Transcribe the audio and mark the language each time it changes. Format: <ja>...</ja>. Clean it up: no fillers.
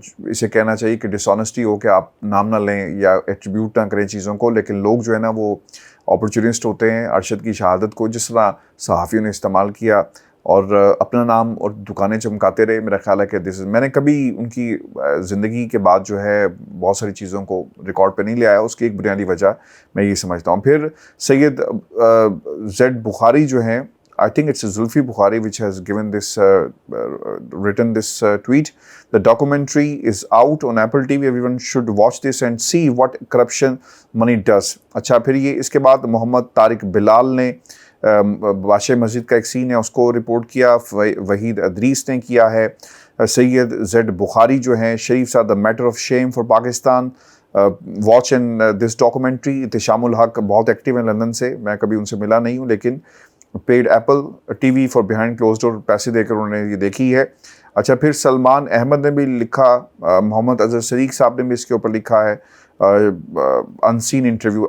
<ur>اسے کہنا چاہیے کہ ڈس آنیسٹی ہو کہ آپ نام نہ لیں یا ایٹریبیوٹ نہ کریں چیزوں کو, لیکن لوگ جو ہے نا وہ اپرچونسٹ ہوتے ہیں. ارشد کی شہادت کو جس طرح صحافیوں نے استعمال کیا اور اپنا نام اور دکانیں چمکاتے رہے, میرا خیال ہے کہ میں نے کبھی ان کی زندگی کے بعد جو ہے بہت ساری چیزوں کو ریکارڈ پہ نہیں لے آیا. اس کی ایک بنیادی وجہ میں یہ سمجھتا ہوں. پھر سید زیڈ بخاری جو ہیں,</ur> <en>I think it's Zulfi Bukhari which has given this, written this tweet. The documentary is out on Apple TV. Everyone should watch this and see what corruption money does.</en> <ur>اچھا, پھر یہ اس کے بعد محمد طارق بلال نے بادشاہ مسجد کا ایک سین ہے اس کو رپورٹ کیا, وحید ادریس نے کیا ہے.</ur> <en>Syed Z Bukhari</en> <ur>جو ہیں,</ur> <en>Sharif are the matter of shame for Pakistan. Watch in this documentary.</en> <ur>Ehtesham الحق بہت ایکٹیو ہیں لندن سے, میں کبھی ان سے ملا نہیں ہوں, لیکن</ur> <en>paid Apple T V for behind closed door</en> <ur>پیسے دے کر انہوں نے یہ دیکھی ہے. اچھا, پھر سلمان احمد نے بھی لکھا, محمد اظہر صدیق صاحب نے بھی اس کے اوپر لکھا ہے ان سین انٹرویو.</ur>